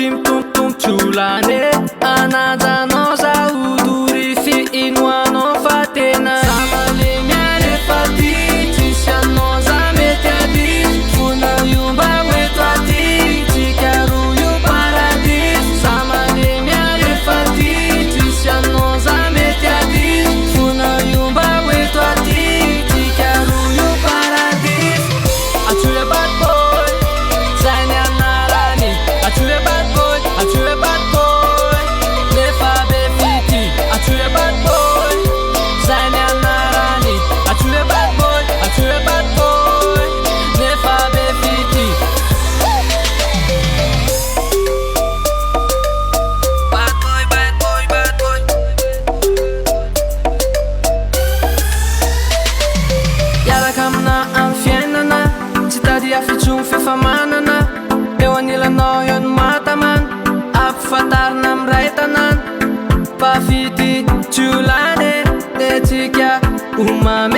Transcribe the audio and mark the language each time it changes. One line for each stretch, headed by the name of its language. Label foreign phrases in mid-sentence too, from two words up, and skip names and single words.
Malagasy: mitompotompotry olany ananjanao zaho dory fiinoanao fa tena samale miany efa ty tsisy anao za mety adisy fona iomba hoeto aty tsika roa io paradisy samale miany efa ty tsisy anao za mety adisy fona iomba hoeto aty tsika roa io paradisy. Atsy hoe
English: bad boy
Malagasy: zay ny anarany atsy hoe
English: bad boy
Malagasy: atsy hoe
English: bad boy
Malagasy: lefa be fity atsy hoe
English: bad boy
Malagasy: zay ny anarany atsy hoe
English: bad boy
Malagasy: atsy hoe
English: bad boy
Malagasy: lefa be fity.
English: Bad boy bad boy bad boy
Malagasy: iaraka amina amy fiainana tsy tady afitsony fifamanana eo anilanao eo ny matamana ampifantarina amy ray tanàna pafity tsy olany netsika omame